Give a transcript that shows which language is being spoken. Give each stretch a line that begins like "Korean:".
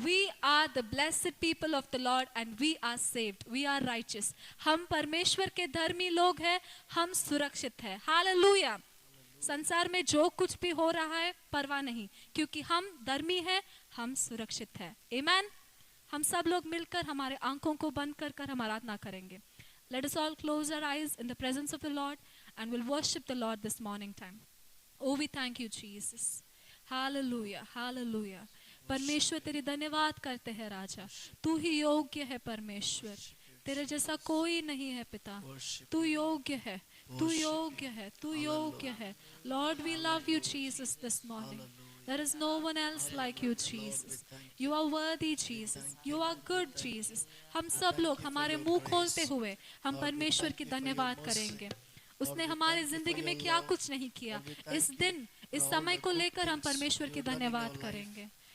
English: We are the blessed people of the Lord and we are saved. We are righteous.
Hindi: हम परमेश्वर के धर्मी लोग हैं. हम सुरक्षित हैं. Hallelujah. संसार में जो कुछ भी हो रहा है परवाह नहीं, क्योंकि हम धर्मी हैं, हम सुरक्षित हैं.
English: Amen.
Hindi: हम सब लोग मिलकर हमारे आंखों को बंद कर हम आराधना करेंगे.
English: Let us all close our eyes in the presence of the Lord and we'll worship the Lord this morning time. Oh, we thank you, Jesus. Hallelujah. Hallelujah.
Hindi: परमेश्वर तेरी धन्यवाद करते हैं राजा. तू ही योग्य है परमेश्वर. तेरे जैसा कोई नहीं है पिता. तू योग्य है. तू योग्य है. तू योग्य है.
English: Lord, we love you, Jesus, this morning. There is no one else like you, Jesus. You are worthy, Jesus. You are good, Jesus.
Hindi: हम सब लोग हमारे मुंह खोलते हुए हम परमेश्वर की धन्यवाद करेंगे. उसने हमारी जिंदगी में क्या कुछ नहीं किया. इस दिन इस समय को लेकर हम परमेश्वर की धन्यवाद करेंगे.